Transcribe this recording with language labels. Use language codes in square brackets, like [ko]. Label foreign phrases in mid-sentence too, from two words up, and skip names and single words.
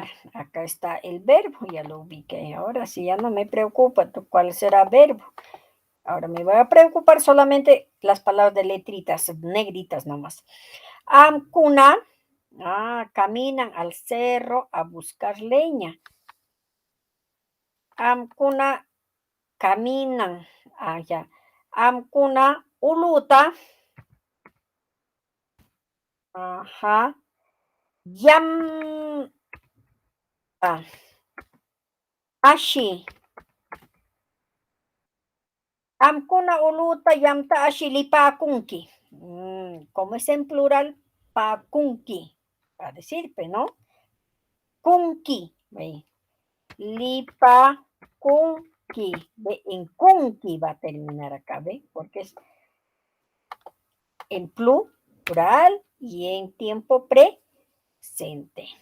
[es] Acá está el verbo, ya lo ubiqué. Ahora sí, ya no me preocupa cuál será verbo. Ahora me voy a preocupar solamente las palabras de letritas, negritas nomás. [qu] Amkuna. [es] Caminan al cerro a buscar leña. Amkuna caminan. Ya. [qu] Amkuna uluta. Ajá. Yam. Ashi. Amkuna uluta yamta ashi lipakunki. [es] Como es en plural, pakunki. A decir, ¿no? Kunki. [qu] Lipakunki. [es] En kunki va a terminar acá, ¿ve? Porque es en plural y en tiempo presente.